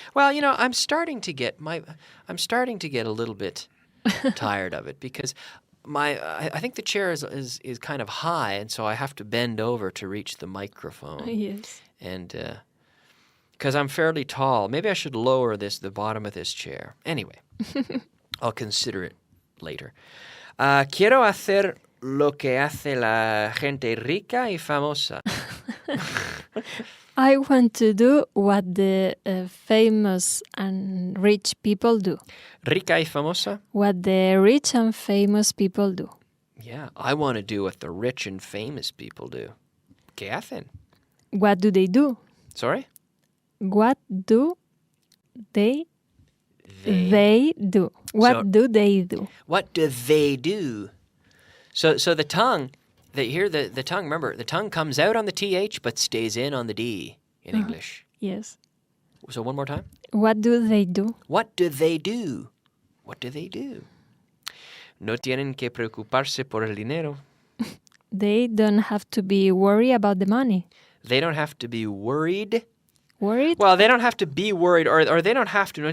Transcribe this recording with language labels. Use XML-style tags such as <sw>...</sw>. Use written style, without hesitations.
<en>Well, I'm starting to get a little bit tired of it because I think the chair is kind of high, and so I have to bend over to reach the microphone. Yes. And because I'm fairly tall, maybe I should lower the bottom of this chair. Anyway, I'll consider it later.</en> <es>Quiero hacer lo que hace la gente rica y famosa.</es> <en>I want to do what the famous and rich people do.</en> <es>Rica y famosa?</es> <en>What the rich and famous people do. Yeah, I want to do what the rich and famous people do.</en> <es>¿Qué hacen?</es> <en>What do they do? Sorry? What do they do? What So- do they do? What do they do? So the tongue, the tongue, remember, the tongue comes out on the TH but stays in on the D in English. Yes. So one more time. What do they do? What do they do? What do they do?</en> <es>No tienen que preocuparse por el dinero.</es> <en>They don't have to be worried about the money. They don't have to be worried. Worried? Well, they don't have to be worried, or they don't have to.</en>